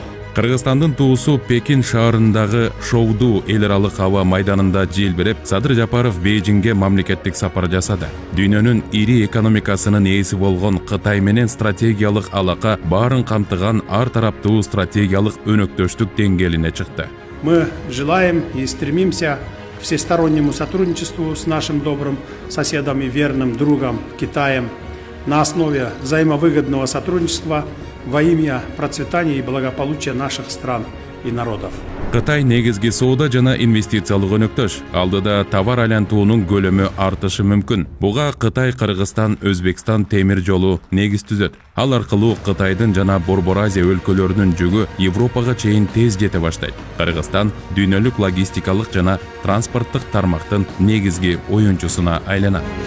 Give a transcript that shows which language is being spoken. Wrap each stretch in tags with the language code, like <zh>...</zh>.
<ky>Кыргызстандын туусу Пекин шаарындагы Шоуду эл аралык аба майданында желбиреп, Садыр Жапаров Бейжиңге мамлекеттик сапар жасады. Дүйнөнүн ири экономикасынын ээси болгон Кытай менен стратегиялык алака баарын камтыган ар тараптуу стратегиялык өнөктөштүк деңгээлине чыкты.</ky> <ru>Мы желаем и стремимся к всестороннему сотрудничеству с нашим добрым соседом и верным другом Китаем на основе взаимовыгодного сотрудничества во имя процветания и благополучия наших стран и народов.</ru> <ky>Кытай негизги соода жана инвестициялык өнөктөш. Алдыда товар айлантуунун көлөмү артышы мүмкүн. Буга Кытай, Кыргызстан, Өзбекстан темир жолу негиз түзөт. Ал аркылуу Кытайдын жана Борбор Азия өлкөлөрүнүн жүгү Европага чейин тез жете баштайт. Кыргызстан дүйнөлүк логистикалык жана транспорттук тармактын негизги оюнчусуна айланат.</ky>